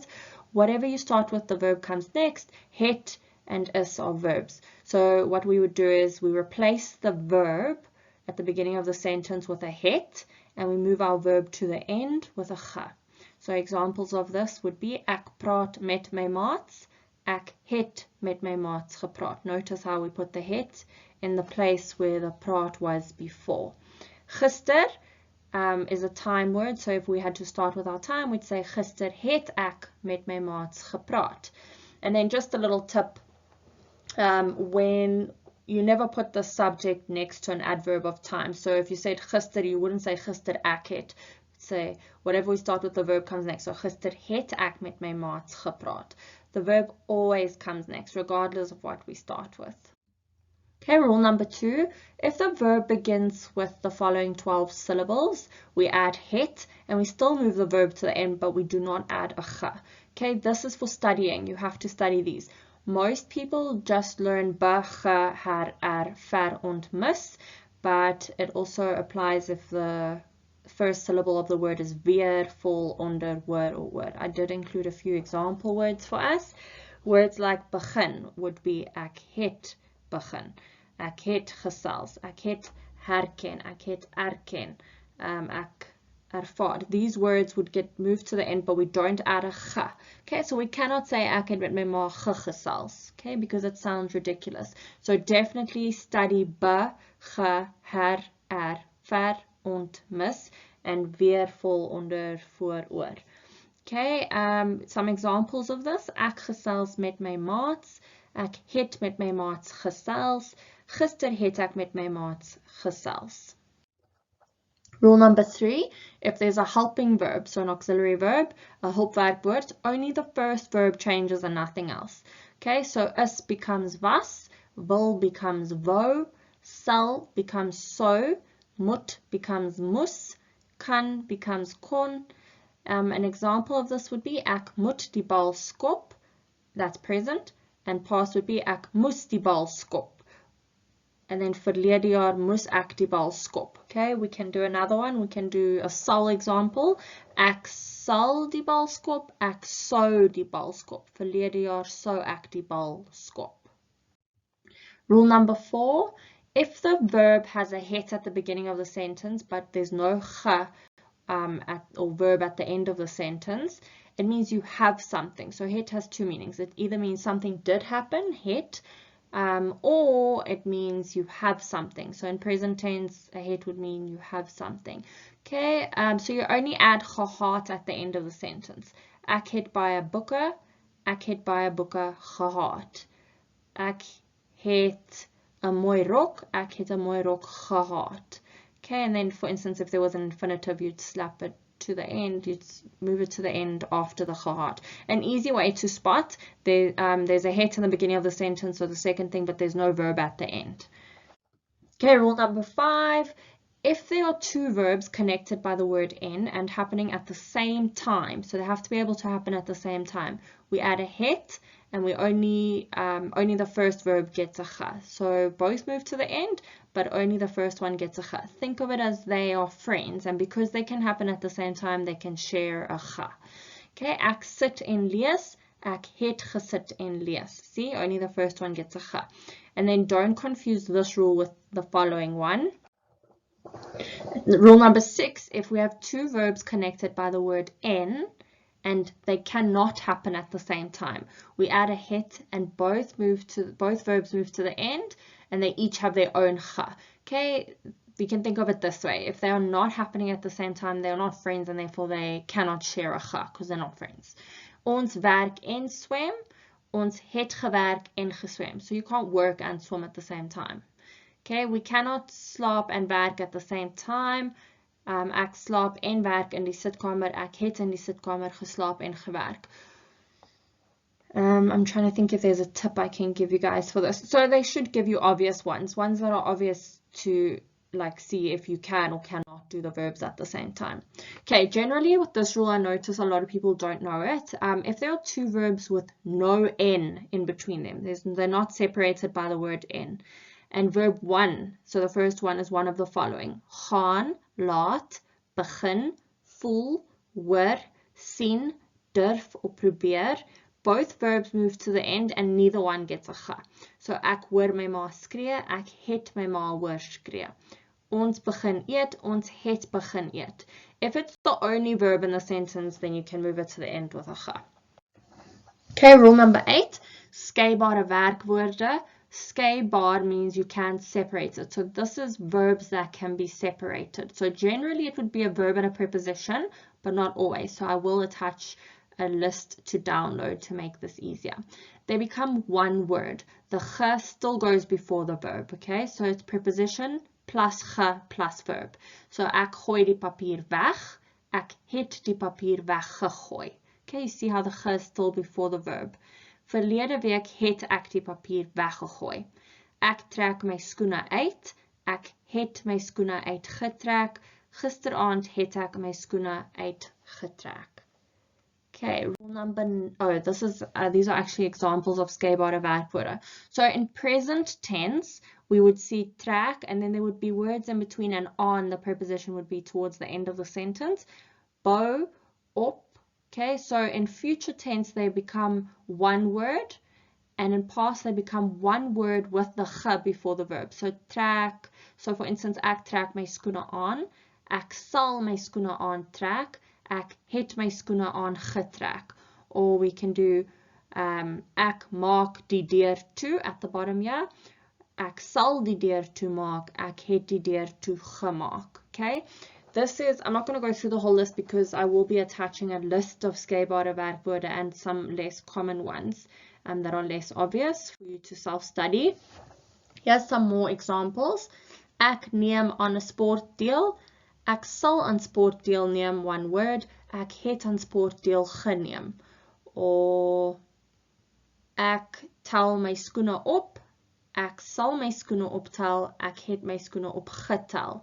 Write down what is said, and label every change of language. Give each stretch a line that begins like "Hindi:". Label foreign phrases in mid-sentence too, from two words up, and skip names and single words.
English: Whatever you start with, the verb comes next. Het and is are verbs. So what we would do is we replace the verb at the beginning of the sentence with a het, and we move our verb to the end with a ge. So examples of this would be
Afrikaans: ek praat met my maats, ek het met my maats gepraat.
English: Notice how we put the het in the place where the praat was before. Gister is a time word, so if we had to start with our time, we'd say
Afrikaans: gister het ek met my maats gepraat.
English: And then just a little tip, when you never put the subject next to an adverb of time. So if you said gister, you wouldn't say
Afrikaans: gister ek het.
English: Say whatever we start with, the verb comes next.
Afrikaans: So gister het ek met my maats gepraat.
English: The verb always comes next, regardless of what we start with. Okay, rule number 2, if the verb begins with the following 12 syllables, we add het, and we still move the verb to the end, but we do not add a ge. Okay, this is for studying. You have to study these. Most people just learn be, ge, her, ver, und, mis, but it also applies if the first syllable of the word is weer, vol, onder, word, or word. I did include a few example words for us. Words like begin would be
Afrikaans: ek het begin, ek het gesels, ek het herken, ek het erken, ek ervaar.
English: These words would get moved to the end, but we don't add a ge. Okay, so we cannot say
Afrikaans: ek het met my ma gesels,
English: okay, because it sounds ridiculous. So definitely study be, ge, her, ver, und, mis, and weer, vol, onder, voor, oor. Okay, some examples of this.
Afrikaans: Ek gesels met my maats, ek het met my maats gesels, gister het ek met my maats gesels.
English: Rule number 3, if there's a helping verb, so an auxiliary verb, a hulpwerkwoord, only the first verb changes and nothing else. Okay, so is becomes was, wil becomes wou, sal becomes so, moet becomes moes, kan becomes kon. An example of this would be
Afrikaans: ek moet die bal skop,
English: that's present, and past would be
Afrikaans: ek moes die bal skop.
English: And then
Afrikaans: verlede jaar moes ek die bal skop.
English: Okay, we can do another one. We can do a sal example.
Afrikaans: Ek sal die bal skop, ek sou die bal skop. Verlede jaar sou ek die bal skop.
English: Rule number 4, if the verb has a het at the beginning of the sentence, but there's no ge or verb at the end of the sentence, it means you have something. So het has 2 meanings. It either means something did happen, het, or it means you have something. So in present tense, a het would mean you have something. Okay, so you only add gehad at the end of the sentence.
Afrikaans: Ek het baie boeke, ek het baie boeke gehad. Ek het 'n mooi rok, ek het 'n mooi rok gehad.
English: Okay, and then for instance, if there was an infinitive, you'd slap it to the end, you'd move it to the end after the gehad. An easy way to spot, there's a het in the beginning of the sentence or the second thing, but there's no verb at the end. Okay, rule number 5, if there are 2 verbs connected by the word in and happening at the same time, so they have to be able to happen at the same time, we add a het, and we only the first verb gets a ge. So both move to the end, but only the first one gets a ge. Think of it as they are friends, and because they can happen at the same time, they can share a ge.
Afrikaans: Okay, ek sit en lees, ek het gesit en lees.
English: See, only the first one gets a ge. And then don't confuse this rule with the following one. Rule number 6, if we have 2 verbs connected by the word en, and they cannot happen at the same time, we add a het, and both verbs move to the end, and they each have their own ge. Okay, we can think of it this way. If they are not happening at the same time, they are not friends, and therefore they cannot share a ga because they're not friends.
Afrikaans: Ons werk en swem. Ons het gewerk en geswem.
English: So you can't work and swim at the same time. Okay, we cannot
Afrikaans: slaap en werk
English: at the same time.
Afrikaans: Ek slaap en werk in die sitkamer. Ek het in die sitkamer geslaap en gewerk.
English: I'm trying to think if there's a tip I can give you guys for this. So they should give you obvious ones that are obvious to like see if you can or cannot do the verbs at the same time. Okay, generally with this rule I notice a lot of people don't know it. If there are two verbs with no N in between them, they're not separated by the word N. And verb 1, so the first one is one of the following.
Afrikaans: Gaan, laat, begin, voel, hoor, sien, durf of probeer.
English: Both verbs move to the end and neither one gets a ga.
Afrikaans: So ek hoor my ma skree, ek het my ma hoor skree. Ons begin eet, ons het begin eet.
English: If it's the only verb in the sentence, then you can move it to the end with a ga. Okay, rule number 8,
Afrikaans: skeibare werkwoorde.
English: Skeibare means you can't separate it. So this is verbs that can be separated. So generally it would be a verb and a preposition, but not always. So I will attach a list to download to make this easier. They become one word. The ge still goes before the verb, okay? So it's preposition plus ge plus verb.
Afrikaans: So ek gooi die papier weg, ek het die papier weggegooi.
English: Okay, you see how the ge is still before the verb.
Afrikaans: Verlede week het ek die papier weggegooi. Ek trek my skoene uit, ek het my skoene uitgetrek. Gisteraand het ek my skoene uitgetrek.
English: Okay, rule number, these are actually examples of
Afrikaans: skeibare werkwoorde.
English: So in present tense, we would see trek, and then there would be words in between, and on, the preposition would be towards the end of the sentence.
Afrikaans: Bou, op.
English: Okay, so in future tense, they become one word, and in past, they become one word with the ge before the verb. So trek, so for instance,
Afrikaans: ek trek my skoene aan, ek sal my skoene aantrek, ek het my skoene aangetrek.
English: Or we can do
Afrikaans: ek maak die deur toe
English: at the bottom here.
Afrikaans: Ek sal die deur toe maak, ek het die deur toe gemaak.
English: Okay? This is, I'm not going to go through the whole list because I will be attaching a list of
Afrikaans: skeibare werkwoorde
English: and some less common ones that are less obvious for you to self-study. Here's some more examples.
Afrikaans: Ek neem aan 'n sport deel. Ek sal aan sport deelneem,
English: one word.
Afrikaans: Ek het aan sport deel geneem. Or ek tel my skoene op. Ek sal my skoene optel. Ek het my skoene opgetel.